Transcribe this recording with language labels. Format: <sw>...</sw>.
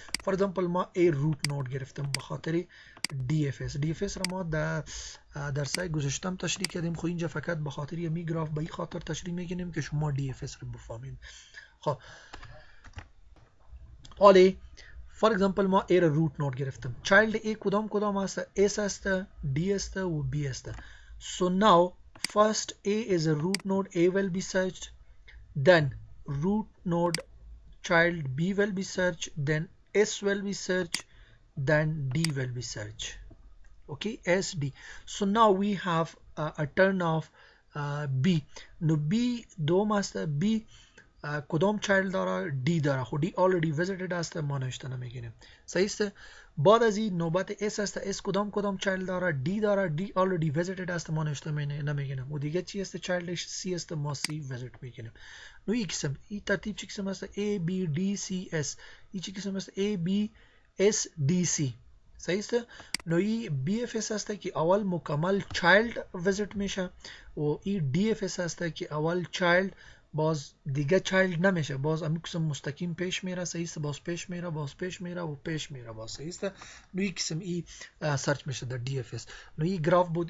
<fa>فور ایگزامپل ما A روت نود گرفتم به خاطر DFS را ما در درسای گذشتم تشریح کردیم، خب اینجا فقط به خاطر می گراف به این خاطر تشریح میکنیم که شما DFS را بفهمین. خب آلی فور ایگزامپل ما A را روت نود گرفتم، چایلد A کدام است؟ S است، D است و B است.</fa> <en>So now first A is a root node, A will be searched, then root node child B will be searched, then S will be searched, then D will be searched, okay, S D. So now we have a turn of B.</en> <fa>No B دو است، B کدام چایلد داره؟ D داره. خب D</fa> <en>already visited</en> <fa>است، ما نوشته نمیگیریم. صحیح است. بعد از این نوبت S است. S کدام چایلد داره؟ D داره. D</fa> <en>already visited</en> <fa>است، ما نوشته نمیگیریم. و دیگه چی است چایلدش؟ C است، ما C visit میگیریم. نو این قسم، این ترتیب چی قسم است؟ A B D C S. این چی قسم است؟ A B S D C. صحیح است. نو این BFS است که اول مکمل چایلد ویزیت میشه و این DFS است که اول چایلد باز دیگه چایلد نمیشه، باز امی قسم مستقیم پیش میره. صحیح است. باز پیش میره، باز پیش میره و پیش میره، باز. صحیح است. نو این قسم ای سرچ میشه در DFS. نو این گراف بود.</fa>